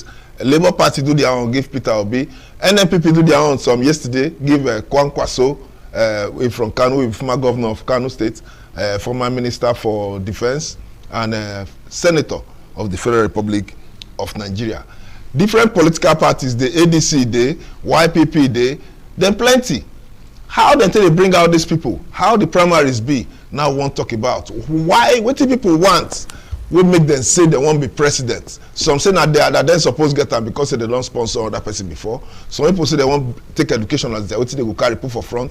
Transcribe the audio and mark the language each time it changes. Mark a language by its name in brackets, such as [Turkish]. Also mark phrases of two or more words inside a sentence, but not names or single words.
[Nigerian Pidgin] Labour Party do their own, give Peter Obi. NNPP do their own, some yesterday, give Kwankwaso, from Kano, former governor of Kano State, former minister for defense, and senator of the Federal Republic of Nigeria. Different political parties, the ADC day, YPP day, then plenty. How then they bring out these people? How the primaries be? Now we want to talk about why, what do people want? We make them say they won't be president. Some say that they are then supposed to get them because they don't sponsor other person before. Some people say they won't take education as their, what they will carry put for front.